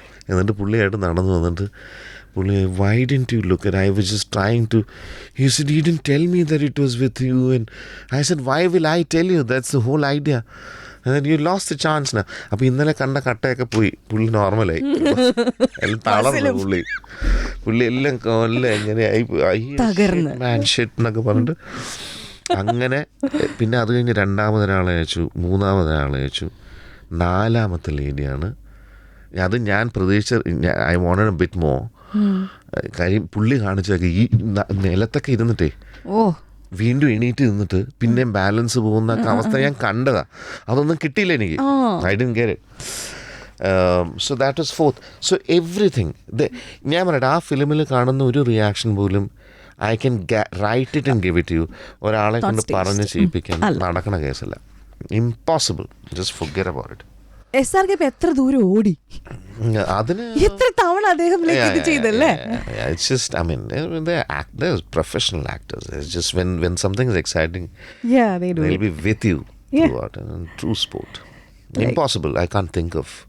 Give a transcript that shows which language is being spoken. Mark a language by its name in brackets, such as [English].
[Malayalam] എന്നിട്ട് പുള്ളിയായിട്ട് നടന്നു വന്നിട്ട് പുള്ളി [English] why didn't you look at I was just trying to. He said you didn't tell me that it was with you. And I said why will I tell you, that's the whole idea. And then you lost the chance now. [Malayalam] അപ്പോൾ ഇന്നലെ കണ്ട കട്ടയൊക്കെ പോയി, പുള്ളി നോർമലായി, എല്ലാം തളർന്നു. പുള്ളി എല്ലാം കൊല്ലം എങ്ങനെയായി മാൻ ഷിറ്റ് എന്നൊക്കെ പറഞ്ഞിട്ട്. അങ്ങനെ പിന്നെ അത് കഴിഞ്ഞ് 2ാമതൊരാളെ അയച്ചു, 3ാമതൊരാളെ അയച്ചു, 4ാമത്തെ ലേഡിയാണ്. അത് ഞാൻ പ്രതീക്ഷിച്ച [English] I wanted a bit more. [Malayalam] കാര്യം പുള്ളി കാണിച്ചൊക്കെ ഈ നിലത്തൊക്കെ ഇരുന്നിട്ടേ വീണ്ടും എണീറ്റ് നിന്നിട്ട് പിന്നെയും ബാലൻസ് പോകുന്ന അവസ്ഥ ഞാൻ കണ്ടതാ. അതൊന്നും കിട്ടിയില്ല എനിക്ക്. [English] I didn't get it. So that was 4th. So everything [Malayalam] ഞാൻ പറയട്ടെ, ആ ഫിലിമിൽ കാണുന്ന ഒരു റിയാക്ഷൻ പോലും [English] I can write it and give it you. [Malayalam] ഒരാളെ കൊണ്ട് പറഞ്ഞ് ചെയ്യിപ്പിക്കാൻ നടക്കണ കേസല്ല. [English] Impossible. Just forget about it. [Malayalam] SRK എത്ര ദൂരം ഓടി, അതിന് എത്ര തവണ അദ്ദേഹം ചെയ്തല്ലേ? [English] It's just, I mean, they're professional actors. It's just when something is exciting, they'll be with you throughout. And true sport. Impossible. I can't think of